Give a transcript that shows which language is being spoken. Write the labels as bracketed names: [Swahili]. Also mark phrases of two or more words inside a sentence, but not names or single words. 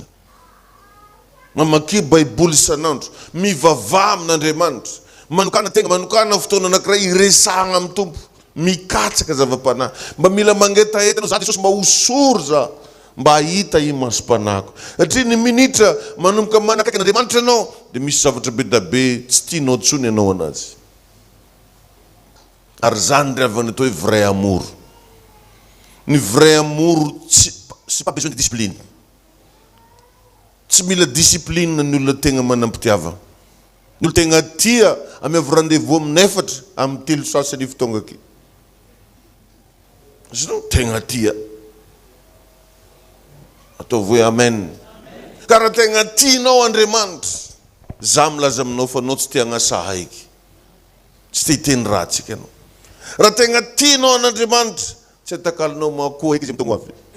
[Malagasy] Mamaky baiboly isanandro, mivavaha amin'Andriamanitra, manokana tegna, manokana fotoana anankiray iresahana amin'ny Tompo, mikatsaka zava-panahy. Mba mila mangetaheta anao, za Jesosy mba hosory za, mba hita i masom-panahiko. Satria ny minitra manomboka manakaiky an'Andriamanitra anao, de misy zavatra be da be tsy tianao tsony anao anazy. Ary zany ravana atao hoe [French] vrai amour. Ny vrai amour, c'est pas besoin de discipline. [Malagasy] Tsy mila discipline ny olona tegna manampitiava. Ny olona tegna tia amiavy rendez-vous amin'ny efatra amin'ny telo sasany fotoana aky. Zao tegna tia. Ataovy hoe amen. Ka raha tegna tianao Andriamanitra, za milaza aminao fa anao tsy tia hagnasahaiky. Tsy te hiteny ratsika anao. Raha tegna tianao an'Andriamanitra, tsy atakalinao makoa eky izy amin'ny tongo avy.